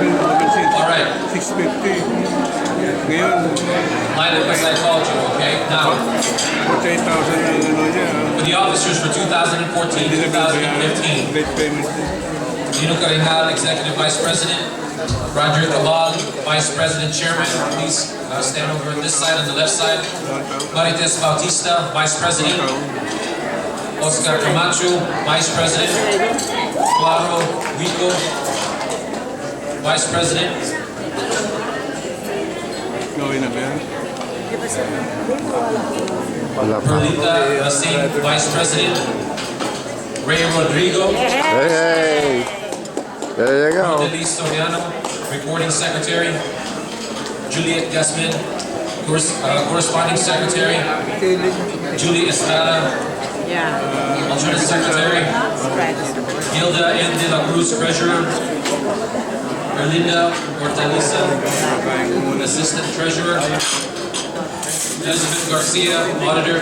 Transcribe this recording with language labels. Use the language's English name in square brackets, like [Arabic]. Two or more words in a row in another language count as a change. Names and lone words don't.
[English] All right. [Filipino] 650. Ngayon, [English] Line up as I called you, okay? Now, 48,000 for the officers for 2014, 2015, late payment. Nino Carinal, Executive Vice President. Roger Cabal, Vice President Chairman. Please stand over on this side, on the left side. Marites Bautista, Vice President. Oscar Camacho, Vice President. Claro Rico, Vice President. [Filipino] Gawin na ba yan? Wala pa. [English] Perlita Racine, Vice President. Ray Rodrigo. Hey! There you go. Denise Soriano, Recording Secretary. Juliet Guzman, Corresponding Secretary. Julie Estrada, Alternate Secretary. Gilda N. De La Cruz, Treasurer. Erlinda Hortaliza, Assistant Treasurer. Elizabeth Garcia, Auditor.